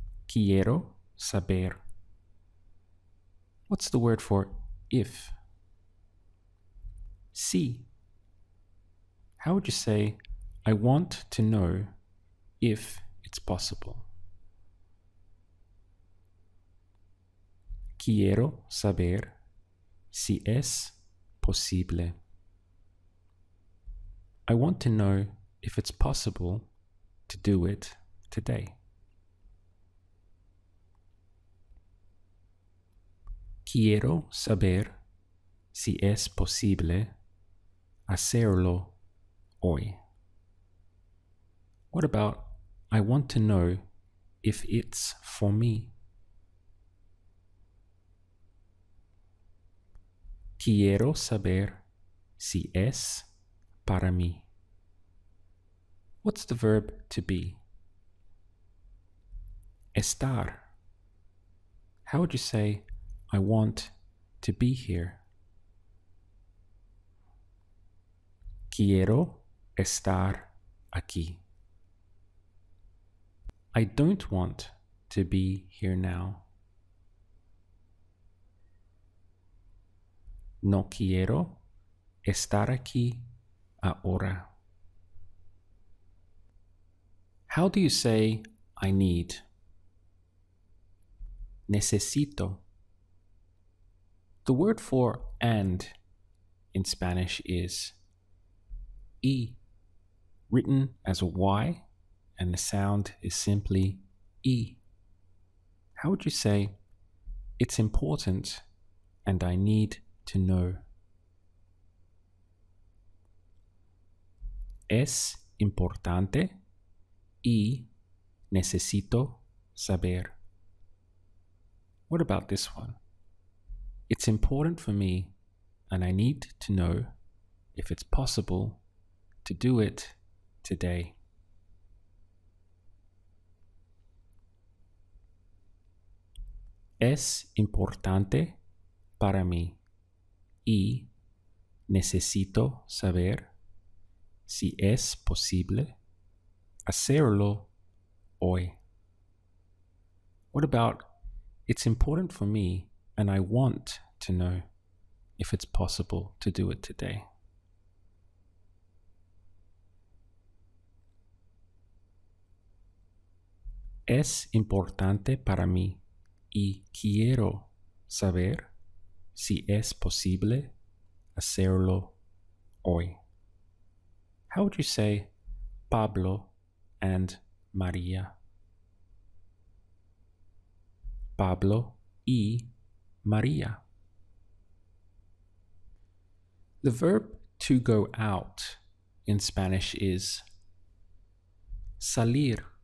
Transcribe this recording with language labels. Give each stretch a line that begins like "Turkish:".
English: Quiero saber. What's the word for if? Si. How would you say, I want to know if it's possible?
Spanish: Quiero saber si es posible.
English: I want to know if it's possible to do it today.
Spanish: Quiero saber si es posible hacerlo hoy.
English: What about I want to know if it's for me?
Spanish: Quiero saber si es para mí.
English: What's the verb to be?
Spanish: Estar.
English: How would you say, I want to be here?
Spanish: Quiero estar aquí.
English: I don't want to be here now.
Spanish: No quiero estar aquí ahora.
English: How do you say I need? Necesito. The word for and in Spanish is y, written as a Y, and the sound is simply y. How would you say, it's important and I need to know?
Spanish: Es importante y necesito saber.
English: What about this one? It's important for me and I need to know if it's possible to do it today.
Spanish: Es importante para mí y necesito saber si es posible hacerlo hoy.
English: What about, it's important for me and I want to know if it's possible to do it today?
Spanish: Es importante para mí y quiero saber si es posible hacerlo hoy.
English: How would you say Pablo and María?
Spanish: Pablo y María.
English: The verb to go out in Spanish is salir.